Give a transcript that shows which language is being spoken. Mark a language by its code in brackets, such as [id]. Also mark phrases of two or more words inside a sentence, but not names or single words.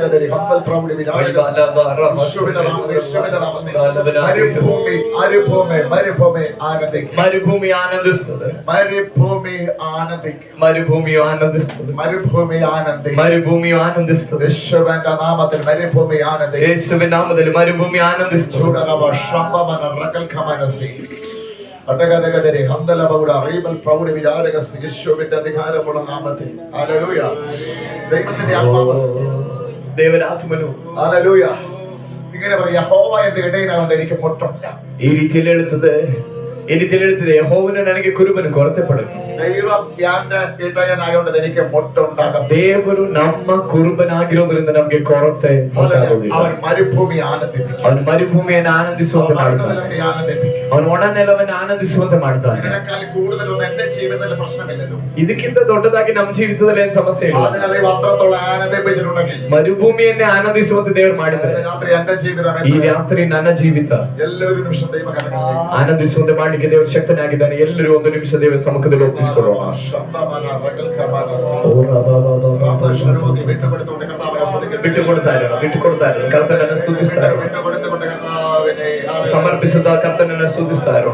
[kn] ಮರುಭೂಮಿ ಆನಂದಿಸುತ್ತದೆ, ಮರುಭೂಮಿಯು ಆನಂದಿಸುತ್ತದೆ, ಮರುಭೂಮಿಯು ಆನಂದಿಸುತ್ತದೆ. ಯೇಸುವಿನ ನಾಮದಲ್ಲಿ ಮರುಭೂಮಿ ಆನಂದಿಸುತ್ತದೆ. ಯೇಸುವಿನ ನಾಮದಲ್ಲಿ ಮರುಭೂಮಿ ಆನಂದಿಸುತ್ತದೆ. [ml] യേശുവിന്റെ അധികാരമുള്ള നാമത്തിൽ ഹല്ലേലൂയ. ദൈവത്തിന്റെ ആത്മാവ്, [kn] ದೇವರ ಆತ್ಮನು [ml] ഹല്ലേലൂയ. ഇങ്ങനെ പറയാ, യഹോവ എന്റെ ഇടയനാകുന്നത് എനിക്ക് മുട്ടില്ല. [kn] ಈ ರೀತಿಯಲ್ಲಿ ಹೇಳುತ್ತದೆ, ಈ ರೀತಿಯಲ್ಲಿ ಹೇಳ್ತಿದೆ, ಯೆಹೋವನು ನನಗೆ ಕುರುಬನು ಕೊರತೆ ಪಡನು. [ml] ദൈവം എന്റെ ഇടയനാകുന്നത് എനിക്ക് മുട്ടുണ്ടാകും. [kn] ದೇವರು ನಮ್ಮ ಕುರುಬನಾಗಿರೋದ್ರಿಂದ ನಮಗೆ ಕೊರತೆ ಉಂಟಾಗುವುದಿಲ್ಲ. [ml] അവൻ മരുഭൂമി ആനന്ദിപ്പിക്കും. [kn] ಅವನು ಮರುಭೂಮಿಯನ್ನು ಆನಂದಿಸುವಂತೆ ಮಾಡ್ತಾನೆ, ಅವನು ಒಣ ನೆಲವನ್ನು ಆನಂದಿಸುವಂತೆ ಮಾಡ್ತಾನೆ. [ml] ഇതിനേക്കാൾ കൂടുതലൊന്നും എന്റെ ജീവിതത്തിൽ പ്രശ്നമില്ലല്ലോ. [kn] ಇದಕ್ಕಿಂತ ದೊಡ್ಡದಾಗಿ ನಮ್ಮ ಜೀವಿತದಲ್ಲಿ ಏನು ಸಮಸ್ಯೆ ಇಲ್ಲ. [ml] അതിനെ അത്രത്തോളം ആനന്ദിപ്പിച്ചിട്ടുണ്ടെങ്കിൽ [kn] ಮರುಭೂಮಿಯನ್ನೇ ಆನಂದಿಸುವಂತೆ ದೇವರು ಮಾಡಿದ್ದಾರೆ. [ml] രാത്രി എന്റെ ജീവിതം, [kn] ಈ ರಾತ್ರಿ ನನ್ನ ಜೀವಿತ ಎಲ್ಲರೂ ನಿಮಿಷ ದೈವ ಆನಂದಿಸುವಂತೆ ಮಾಡಲಿಕ್ಕೆ ದೇವರು ಶಕ್ತನಾಗಿದ್ದಾನೆ. ಎಲ್ಲರೂ ಒಂದು ನಿಮಿಷ ದೇವರ ಸಮ್ಮುಖದಲ್ಲಿ ಒಪ್ಪಿಸಿಕೊಳ್ಳೋಣ. ಬಿಟ್ಟುಕೊಡ್ತಾ ಇರೋಣ, ಕರ್ತನನ್ನು ಸ್ತುತಿಸ್ತಾ ಇರೋಣ, ಸಮರ್ಪಿಸುತ್ತಾ ಕರ್ತನನ್ನು ಸ್ತುತಿಸ್ತಾ ಇರೋಣ.